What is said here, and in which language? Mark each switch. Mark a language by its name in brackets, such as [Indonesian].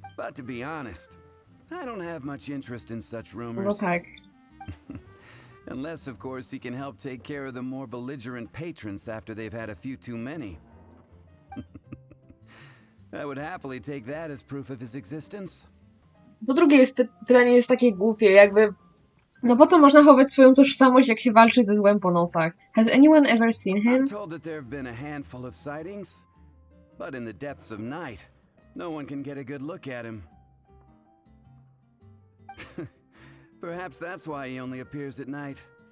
[English] But to be honest, I don't have much interest in such [Polish] no [English] rumors. [Polish] tak. [English] Unless, of course, he can help take care of the more belligerent patrons after they've had a few too many. I would happily take that as proof of his existence. [Polish] Po drugie jest pytanie jest takie głupie, jakby no po co można chować swoją tożsamość, jak się walczy ze złem po nocach? [English] Has anyone ever seen him? I'm told that there have been a handful of sightings, but in the depths of night, no one can get a good look at him. Perhaps that's why he only appears at night.